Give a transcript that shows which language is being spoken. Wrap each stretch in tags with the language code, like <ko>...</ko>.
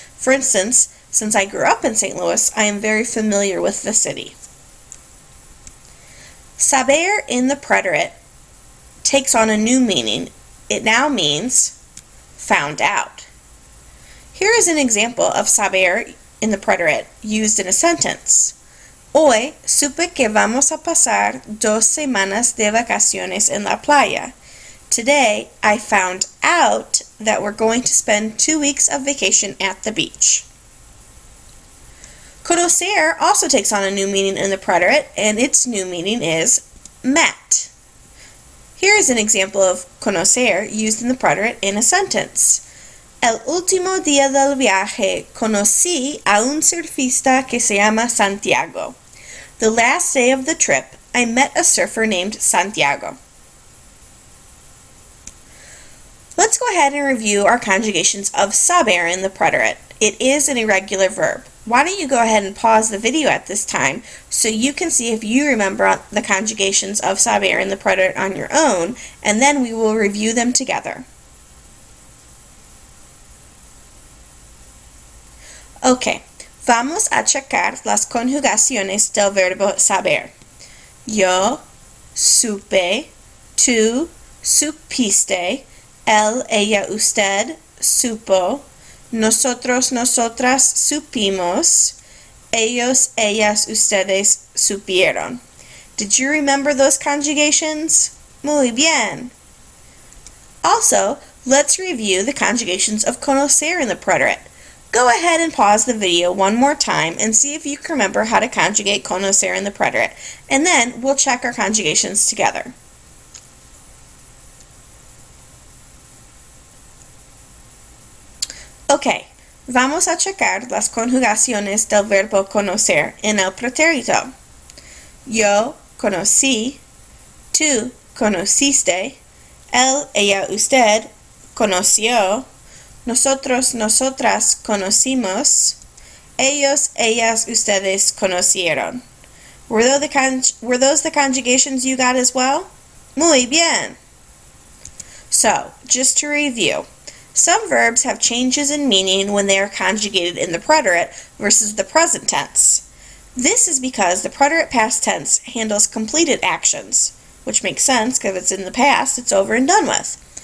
<en>For instance, since I grew up in St. Louis, I am very familiar with the city. Saber in the preterite takes on a new meaning. It now means found out. Here is an example of saber in the preterite used in a sentence.</en> <es>Hoy supe que vamos a pasar 2 semanas de vacaciones en la playa.</es> <en>Today I found out that we're going to spend 2 weeks of vacation at the beach. Conocer also takes on a new meaning in the preterite, and its new meaning is met. Here is an example of conocer used in the preterite in a sentence.</en> <es>El último día del viaje conocí a un surfista que se llama Santiago.</es> <en>The last day of the trip, I met a surfer named Santiago. Let's go ahead and review our conjugations of saber in the preterite. It is an irregular verb. Why don't you go ahead and pause the video at this time so you can see if you remember the conjugations of saber in the preterite on your own, and then we will review them together.</en> <es>Okay, vamos a checar las conjugaciones del verbo saber. Yo supe, tú supiste, él, ella, usted supo, nosotros, nosotras supimos, ellos, ellas, ustedes supieron.</es> <en>Did you remember those conjugations?</en> <es>Muy bien.</es> <en>Also, let's review the conjugations of conocer in the preterite. Go ahead and pause the video one more time and see if you can remember how to conjugate conocer in the preterite, and then we'll check our conjugations together.</en> <es>Ok, vamos a checar las conjugaciones del verbo conocer en el pretérito. Yo conocí, tú conociste, él, ella, usted conoció, nosotros, nosotras conocimos, ellos, ellas, ustedes conocieron.</es> <en>Were those the conjugations you got as well?</en> <es>Muy bien.</es> <en>So, just to review, some verbs have changes in meaning when they are conjugated in the preterite versus the present tense. This is because the preterite past tense handles completed actions, which makes sense because if it's in the past, it's over and done with.</en>